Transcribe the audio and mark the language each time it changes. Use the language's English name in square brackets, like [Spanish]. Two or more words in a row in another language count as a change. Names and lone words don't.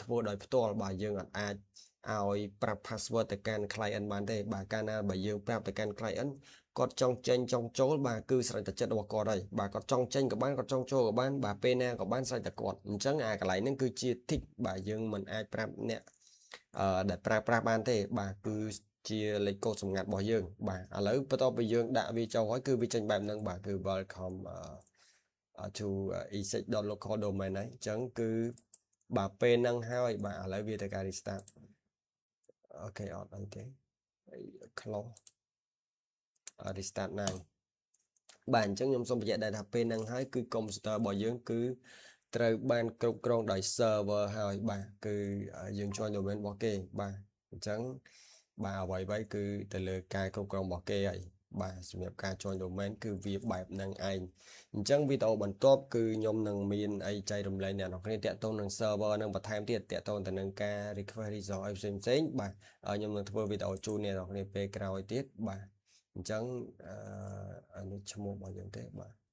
[Khmer] ធ្វើដោយផ្ទាល់បាទយើងអាចឲ្យប្រាប់ password ទៅកាន់ client បានទេបាទកាលណាបើយើងប្រាប់ទៅកាន់ client គាត់ចង់ចេញចង់ចូលបាទគឺស្រេចតែចិត្តរបស់គាត់ហើយបាទគាត់ចង់ចេញក៏បានគាត់ចង់ចូលក៏បានបាទពេលណាក៏បានស្រេចតែគាត់អញ្ចឹងអាកន្លែង ហ្នឹងគឺជា tick បាទយើងមិនអាចប្រាប់អ្នកដែលប្រើប្រាស់បានទេបាទគឺជាលេខកូដសម្ងាត់របស់យើងបាទឥឡូវបន្ទាប់ពីយើងដាក់វាចូលហើយគឺវាចេញបែបហ្នឹងបាទគឺ [English] welcome to e6.local domain [Khmer] ហើយអញ្ចឹង គឺបាទពេលហ្នឹងហើយបាទឥឡូវវាទៅការ restart អូខេអត់អីទេ [English] close restart now [Khmer] បាទអញ្ចឹងខ្ញុំសូមបញ្ជាក់ដែរថាពេលហ្នឹងហើយគឺ computer របស់យើងគឺ ត្រូវបានគ្រប់គ្រងដោយ server ហើយបាទគឺយើង [English] join domain [Khmer] របស់គេបាទអញ្ចឹងបាទអ្វីៗគឺទៅលើការគ្រប់គ្រងរបស់គេហើយបាទសម្រាប់ការ [English] join domain [Khmer] គឺវាបែបហ្នឹងឯងអញ្ចឹងវីដេអូបន្ទាប់គឺខ្ញុំនឹងមានអីចែករំលែកអ្នកនរគ្នាតាក់ទងនឹង server នឹងបន្ថែមទៀតតាក់ទងទៅនឹងការ [English] request resolve [Khmer] អីផ្សេងៗបាទខ្ញុំនឹងធ្វើវីដេអូជូនអ្នកនរគ្នាពេលក្រោយទៀតបាទអញ្ចឹងអានេះឈ្មោះរបស់យើងទេបាទ